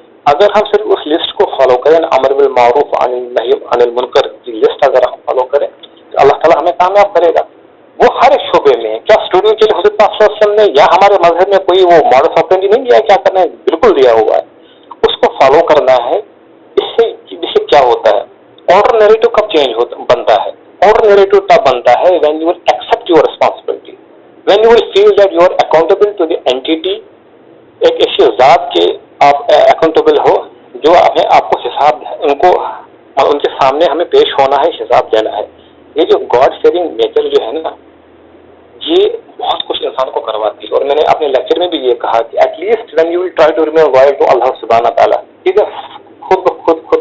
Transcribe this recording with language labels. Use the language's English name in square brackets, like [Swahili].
[Urdu] اگر ہم صرف اس لسٹ کو فالو کریں، امر بالمعروف نہی عن المنکر کی لسٹ اگر ہم فالو کریں تو اللہ تعالیٰ ہمیں کامیاب کرے گا. وہ ہر ایک شعبے میں ہے. کیا اسٹوڈنٹ کے لیے حضرت پاک صلی اللہ علیہ وسلم نے یا ہمارے مذہب میں کوئی وہ ماڈل آپرینڈی نہیں دیا؟ کیا کرنا ہے، بالکل دیا ہوا ہے. اس کو فالو کرنا ہے. اس سے کیا ہوتا ہے، کاؤنٹر نیریٹو کب بنتا ہے؟ [English] Counter narrative تب بنتا ہے when you will accept your responsibility, when you will feel that you are accountable to the entity. [Urdu] ایک ایسی ذات کے آپ اکاؤنٹیبل ہو جو آپ کو حساب ان کے سامنے ہمیں پیش ہونا ہے، حساب دینا ہے. یہ جو گاڈ فیئرنگ نیچر جو ہے نا، یہ بہت کچھ انسان کو کرواتی ہے. اور میں نے اپنے لیکچر میں بھی یہ کہا کہ [English] at least when you will try to remain loyal to [Urdu] اللہ سبحانہ تعالیٰ، خود